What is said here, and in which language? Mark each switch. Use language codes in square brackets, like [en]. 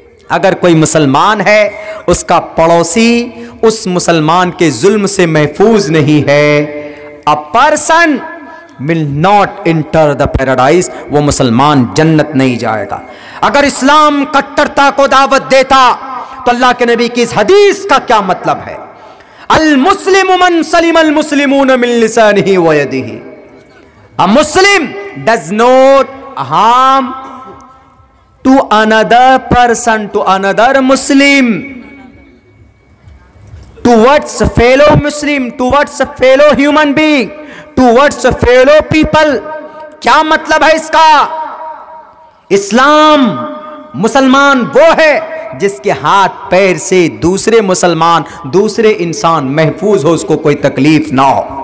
[hi] अगर कोई मुसलमान है, उसका पड़ोसी उस मुसलमान के जुल्म से महफूज नहीं है। [en] a person will not enter the paradise, [hi] वो मुसलमान जन्नत नहीं जाएगा। अगर इस्लाम कट्टरता को दावत देता तो अल्लाह के नबी की इस हदीस का क्या मतलब है? [ar] अल मुस्लिम मन सलिम अल मुस्लिमून मिन लिसानिही व यदिही। [en] A Muslim does not harm to another person, to another Muslim, towards a fellow Muslim, towards a fellow human being, towards a fellow people। [hi] क्या मतलब है इसका? इस्लाम मुसलमान वो है जिसके हाथ पैर से दूसरे मुसलमान, दूसरे इंसान महफूज हो, उसको कोई तकलीफ ना हो।